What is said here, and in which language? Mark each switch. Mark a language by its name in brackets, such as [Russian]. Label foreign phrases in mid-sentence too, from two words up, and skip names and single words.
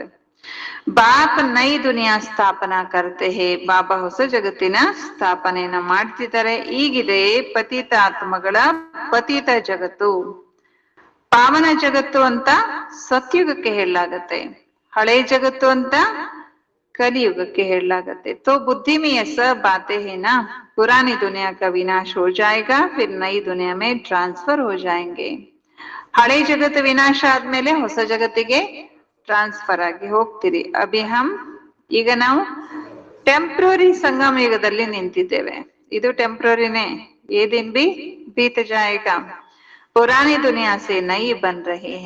[Hindi] बाप नई दुनिया स्थापना करते हैं. [Kannada] ಬಾಬಾ ಹೊಸ ಜಗತ್ತಿನ ಸ್ಥಾಪನೆಯನ್ನ ಮಾಡ್ತಿದ್ದಾರೆ. ಈಗಿದೆ ಪತಿತ ಆತ್ಮಗಳ ಪತಿತ ಜಗತ್ತು. ಪಾವನ ಜಗತ್ತು ಅಂತ ಸತ್ಯುಗಕ್ಕೆ ಹೇಳಲಾಗತ್ತೆ, ಹಳೆ ಜಗತ್ತು ಅಂತ ಕಲಿಯುಗಕ್ಕೆ ಹೇಳಲಾಗತ್ತೆ. [Hindi] तो बुद्धि में ऐसा बातें है ना, पुरानी दुनिया का विनाश हो जाएगा, फिर नई दुनिया में ट्रांसफर हो जाएंगे. [Kannada] ಹಳೆ ಜಗತ್ತು ವಿನಾಶ ಆದ್ಮೇಲೆ ಹೊಸ ಜಗತ್ತಿಗೆ ಟ್ರಾನ್ಸ್ಫರ್ ಆಗಿ ಹೋಗ್ತೀರಿ. ಈಗ ನಾವು ಟೆಂಪ್ರರಿ ಸಂಗಮ ಯುಗದಲ್ಲಿ ನಿಂತಿದ್ದೇವೆ. ಇದು ಟೆಂಪ್ರರಿನೇ. [Hindi] ये दिन भी बीत जाएगा. पुरानी दुनिया से नई बन रहे हैं.